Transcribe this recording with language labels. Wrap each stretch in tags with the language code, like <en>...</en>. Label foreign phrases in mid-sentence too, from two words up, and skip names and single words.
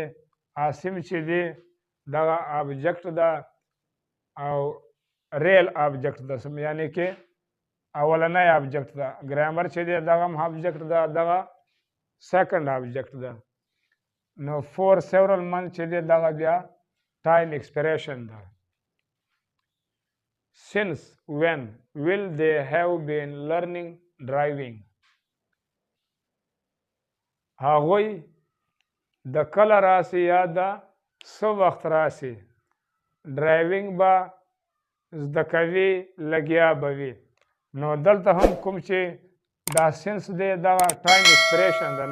<ps>عاصم چې دی دغه آبجیکټ ده او</ps> <en>real object</en> <ps>ده یعنی کې اولنی آبجیکټ ده. ګرامر چې دی دغه هم آبجیکټ ده، دغه</ps> <en>second object</en> <ps>ده. نو</ps> <en>for several months</en> <ps>چې دی دغه بیا</ps> <en>time expression</en> <ps>ده.</ps> <en>Since when will they have been learning driving?</en> <ps>هغوی د کله راسي یا د څه وخت راسي ډرایوینګ به زده کوي لګیا به وي. نو دلته هم کوم چې دا سنس دی دغه</ps> <en>time expression</en> <ps>ده.</ps>